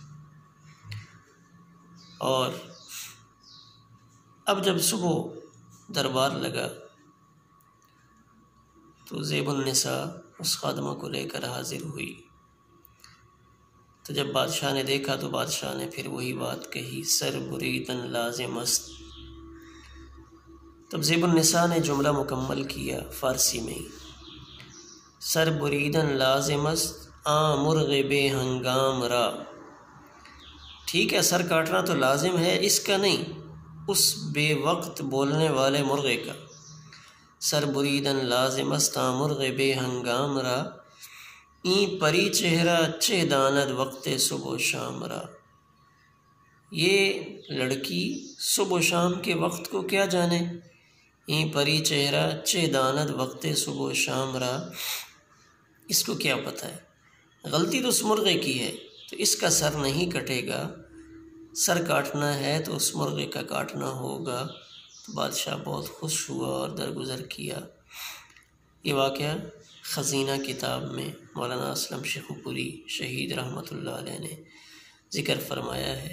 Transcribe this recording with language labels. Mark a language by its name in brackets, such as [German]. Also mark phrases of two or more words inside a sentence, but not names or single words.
[Urdu] اور اب جب صبح دربار لگا تو زیب النساء اس خادمہ کو لے کر حاضر ہوئی۔ تو جب بادشاہ نے دیکھا تو بادشاہ نے پھر وہی بات کہی، [Persian] سر بریدن لازم است۔ [Urdu] تب زیب النساء نے جملہ مکمل کیا فارسی میں ہی، [Persian] سر بریدن لازم است مرغ بے ہنگام را۔ [Urdu] ٹھیک ہے، سر کاٹنا تو لازم ہے، اس کا نہیں، اس بے وقت بولنے والے مرغے کا۔ [Persian] سر بریدن لازم است مرغ بے ہنگام را، این پری چہرہ چہ داند وقت صبح و شام را۔ [Urdu] یہ لڑکی صبح و شام کے وقت کو کیا جانے؟ [Persian] این پری چہرہ چہ داند وقت صبح و شام را، [Urdu] اس کو کیا پتہ ہے؟ غلطی تو اس مرغے کی ہے، تو اس کا سر نہیں کٹے گا، سر کاٹنا ہے تو اس مرغے کا کاٹنا ہوگا۔ تو بادشاہ بہت خوش ہوا اور درگزر کیا۔ یہ واقعہ خزینہ کتاب میں مولانا اسلم شیخو پوری شہید [Arabic] رحمۃ اللہ علیہ [Urdu] نے ذکر فرمایا ہے۔